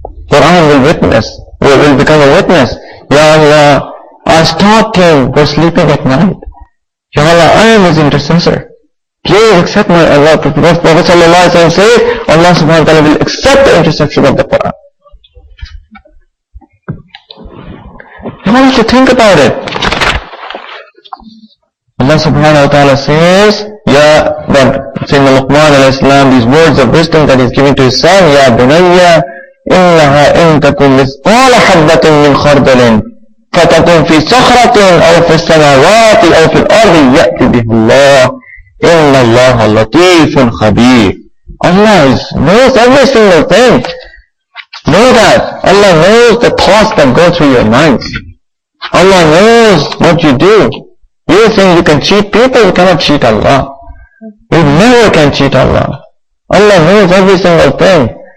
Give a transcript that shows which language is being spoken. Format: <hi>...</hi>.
<en>Quran will witness, will become a witness. Ya Allah, I stopped him for sleeping at night. Ya Allah, I am his intercessor. Please accept my Allah. Prophet ﷺ says, Allah subhanahu wa ta'ala will accept the intercession of the Quran. You want to think about it. Allah subhanahu wa ta'ala says, Sayyidina Luqman alayhi salam, these words of wisdom that He's giving to His son,</en> <ar>Ya bunayya, إنها إن تكن مثقال حبة من خردل فتكن في صخرة أو في السماوات أو في الأرض يأتي به الله إن الله لطيف خبير.</ar> <en>Allah knows every single thing. Know that. Allah knows the thoughts that go through your minds. Allah knows what you do. You think you can cheat people, you cannot cheat Allah. You never can cheat Allah. Allah knows every single thing.</en>